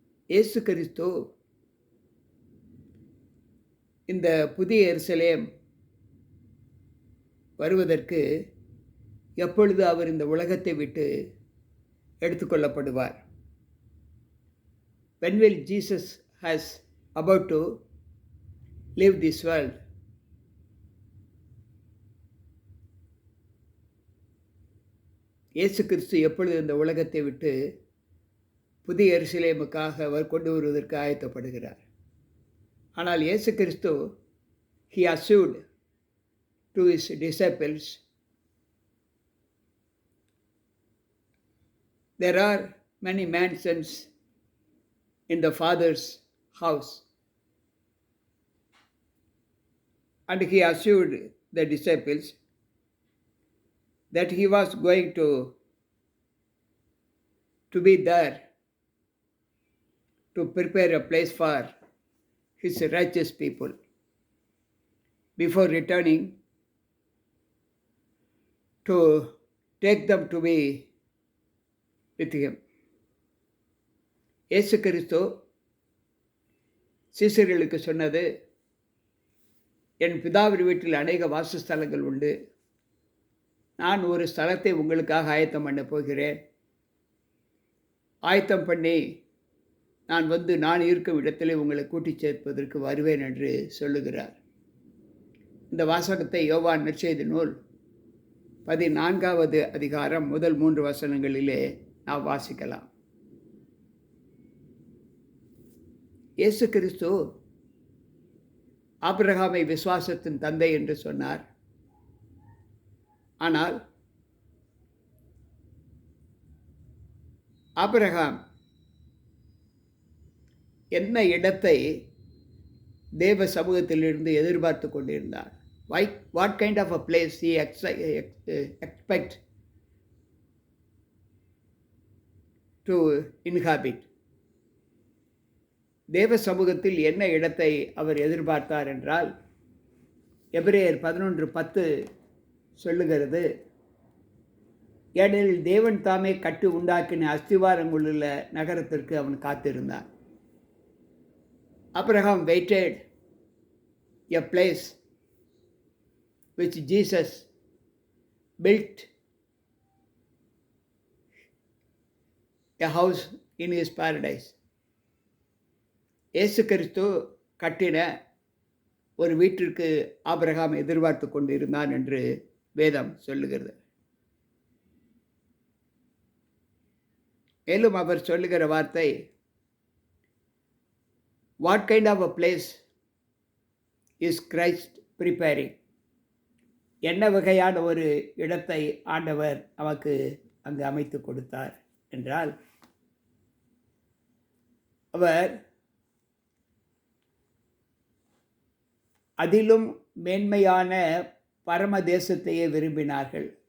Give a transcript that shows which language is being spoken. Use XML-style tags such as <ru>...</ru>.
<ta>இயேசு கிறிஸ்து இந்த புதிய எருசலேம் வருவதற்கு எப்பொழுது அவர் இந்த உலகத்தை விட்டு எடுத்துக்கொள்ளப்படுவார்?</ta> <en>When will Jesus has about to leave this world?</en> <ta>இயேசு கிறிஸ்து எப்பொழுது இந்த உலகத்தை விட்டு புதிய எருசலேமுக்காக அவர் கொண்டு வருவதற்கு ஆயத்தப்படுகிறார்? ஆனால்</ta> <en>இயேசு கிறிஸ்து he assured to his disciples, there are many mansions in the Father's house. And he assured the disciples that he was going to be there to prepare a place for his righteous people before returning to take them to be with him.</en> <ta>இயேசு கிறிஸ்து சீசர்களுக்கு சொன்னது, என் பிதாவின் வீட்டில் அநேக வாசஸ்தலங்கள் உண்டு, நான் ஒரு ஸ்தலத்தை உங்களுக்காக ஆயத்தம் பண்ண போகிறேன், ஆயத்தம் பண்ணி நான் வந்து நான் இருக்கும் இடத்திலே உங்களை கூட்டிச் சேர்ப்பதற்கு வருவேன் என்று சொல்லுகிறார். இந்த வாசகத்தை யோவான் நற்செய்தி நூல் 14வது அதிகாரம் முதல் 3 வசனங்களிலே நாம் வாசிக்கலாம். இயேசு கிறிஸ்து ஆபிரகாமை விசுவாசத்தின் தந்தை என்று சொன்னார். ஆனால் ஆபிரகாம் என்ன இடத்தை தேவ சமூகத்திலிருந்து எதிர்பார்த்து கொண்டிருந்தார்?</ta> <en>What kind of a place he expect to inhabit?</en> <ta>தேவ சமூகத்தில் என்ன இடத்தை அவர் எதிர்பார்த்தார் என்றால், எபிரேயர் 11:10 சொல்லுகிறது, ஏனெனில் தேவன் தாமே கட்டி உண்டாக்கின அஸ்திவாரங்களுள்ள நகரத்திற்கு அவன் காத்திருந்தான்.</ta> <en>Abraham waited a place which Jesus built a house in his paradise.</en> <ta>இயேசு கிறிஸ்து கட்டின ஒரு வீட்டிற்கு ஆபிரகாம் எதிர்பார்த்து கொண்டிருந்தான் என்று வேதம் சொல்லுகிறது. மேலும் அவர் சொல்லுகிற வார்த்தை,</ta> <en>what kind of a place is Christ preparing?</en> <ta>என்ன வகையான ஒரு இடத்தை ஆண்டவர் நமக்கு அங்கு அமைத்து கொடுத்தார் என்றால், அவர் அதிலும் மேன்மையான பரம தேசத்தையே விரும்பினார்கள்.</ta>